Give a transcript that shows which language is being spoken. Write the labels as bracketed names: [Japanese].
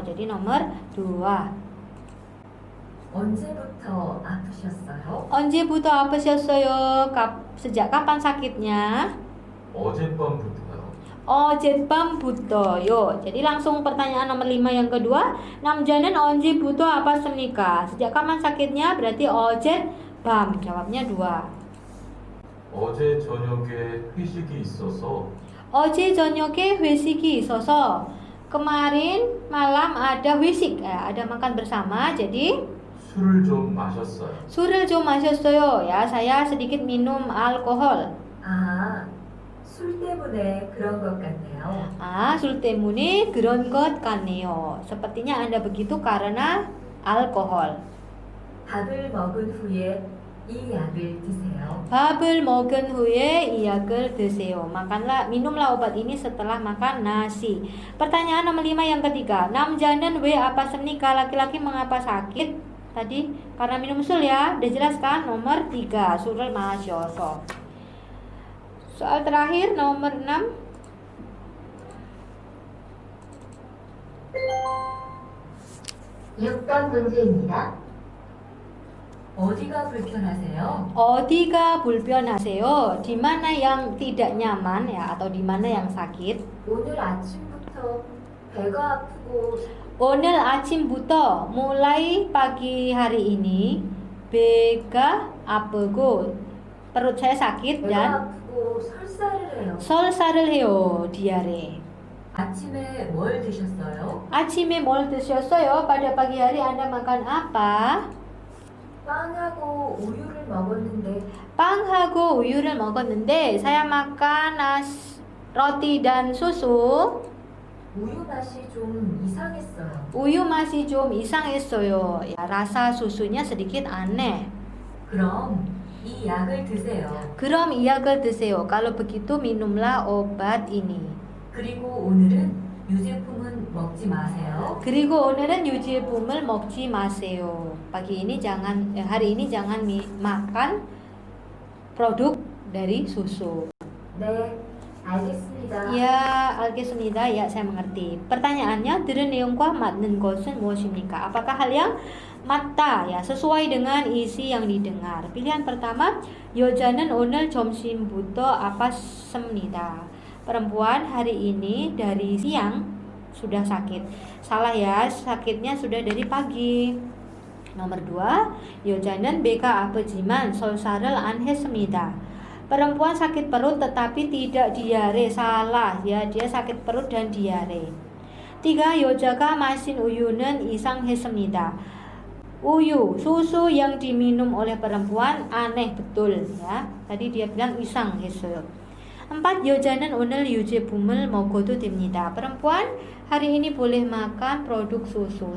[Indonesian] Jadi nomor 2. [Korean] 언제부터 아프셨어요? 언제부터 아프셨어요? [Indonesian] Sejak kapan sakitnya? [Korean] 어젯밤부터요. 어젯밤부터요. [Indonesian] Jadi langsung pertanyaan nomor 5 yang kedua. [Korean] 남자는 언제부터 아팠습니까? [Indonesian] Sejak kapan sakitnya? Berarti [Korean] 어젯밤. [Indonesian] Jawabnya 2. [Korean] 어제 저녁에 회식이 있어서 어제 저녁에 회식이 있어서. [Indonesian] Kemarin malam ada 회식, ada makan bersama. Jadi [Korean] 술을 좀 마셨어요. 술을 좀 마셨어요. [Indonesian] Ya, saya sedikit minum alkohol. [Korean] 아, 술 때문에 그런 것 같네요. 술 때문에 그런 것 같네요. [Indonesian] Sepertinya Anda begitu karena alkohol. [Korean] 밥을 먹은 후에 이 약을 드세요. 밥을 먹은 후에 이 약을 드세요. [Indonesian] Minumlah obat ini setelah makan nasi. Pertanyaan nomor 5 yang ketiga. [Korean] 남자는 왜 아팠습니까? [Indonesian] Laki-laki mengapa sakit? Tadi karena minum sul ya. Udah jelas kan? Nomor 3. Surul masyarakat. Soal terakhir nomor 6. [Korean] 문제입니다. 어디가 불편하세요? 어디가 불편하세요? [Indonesian] Di mana yang tidak nyaman ya, atau di mana yang sakit? [Korean] 오늘 아침부터 배가 아프고 오늘 아침부터 [Indonesian] mulai pagi hari ini [Korean] 배가 아프고 [Indonesian] perut saya sakit dan [Korean] 아프고 설사를 해요. 설사를 해요. diare. 아침에 뭘 드셨어요? 아침에 뭘 드셨어요? [Indonesian] Pada pagi hari Anda makan apa? [Korean] 빵하고 우유를 먹었는데 빵하고 우유를 먹었는데 [Indonesian] saya makan roti dan susu. [Korean] 우유 맛이 좀 이상했어요. 우유 맛이 좀 이상했어요. [Indonesian] Ya, rasa susunya sedikit aneh. [Korean] 그럼 이 약을 드세요. 그럼 이 약을 드세요. [Indonesian] Kalau begitu minumlah obat ini. [Korean] 그리고 오늘은 유제품은 먹지 마세요. 그리고 오늘은 유제품을 먹지 마세요. [Indonesian] Hari ini jangan makan produk dari susu. [Korean] 네, 알겠습니다. [Indonesian] Ya, alhamdulillah ya, saya mengerti. Pertanyaannya, [Korean] 들은 내용과 맞는 것은 무엇입니까? [Indonesian] Apakah hal yang 맞다 ya, sesuai dengan isi yang didengar? Pilihan pertama, [Korean] 여자는 오늘 점심부터 아팠습니다. [Indonesian] Perempuan hari ini dari siang sudah sakit. Salah ya, sakitnya sudah dari pagi. Nomor 2, [Korean] 여자는 배가 아프지만 설사를 안 했습니다. [Indonesian] Perempuan sakit perut tetapi tidak diare. Salah ya, dia sakit perut dan diare. [Korean] 3, 여자가 마신 우유는 이상했습니다. [Indonesian] Susu yang diminum oleh perempuan aneh, betul ya. Tadi dia bilang isangheseo. 4. [Korean] 여자는 오늘 유제품을 먹어도 됩니다. [Indonesian] Perempuan hari ini boleh makan produk susu.